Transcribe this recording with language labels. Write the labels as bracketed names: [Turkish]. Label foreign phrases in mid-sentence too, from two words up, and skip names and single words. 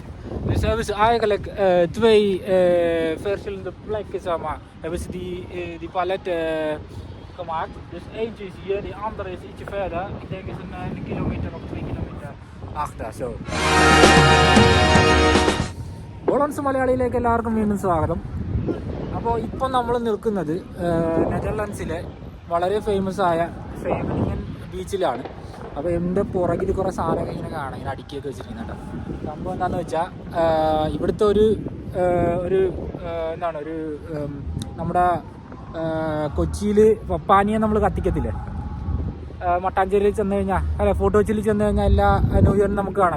[Dutch] Dus hebben ze eigenlijk twee verschillende plekken, zeg maar, hebben ze die palet gemaakt. Dus eentje is hier, die andere is ietsje verder. Ik denk is een kilometer of 2 kilometer achter, zo. [Malayalam] Hollandse മലയാളിയിലേക്ക് എല്ലാവർക്കും വീണ്ടും സ്വാഗതം. അപ്പോൾ ഇപ്പം നമ്മൾ നിൽക്കുന്നത് നെതർലൻഡ്സിലെ വളരെ ഫേമസ് ആയ ഷേവനിങ്ങൻ ബീച്ചിലാണ്. അപ്പോൾ എൻ്റെ പുറകിൽ കുറേ സാധനങ്ങൾ ഇങ്ങനെ കാണാം, ഇങ്ങനെ അടുക്കിയൊക്കെ വെച്ചിരിക്കുന്നുണ്ട്. സംഭവം എന്താണെന്ന് വെച്ചാൽ ഇവിടുത്തെ ഒരു നമ്മുടെ കൊച്ചിയിൽ പപ്പാനിയെ നമ്മൾ കത്തിക്കത്തില്ലേ, മട്ടാഞ്ചേരിയിൽ ചെന്ന് കഴിഞ്ഞാൽ, അല്ല ഫോർട്ട് കൊച്ചിയിൽ ചെന്ന് കഴിഞ്ഞാൽ എല്ലാ [English] new yearinum [Malayalam] നമുക്ക് കാണാമല്ലോ.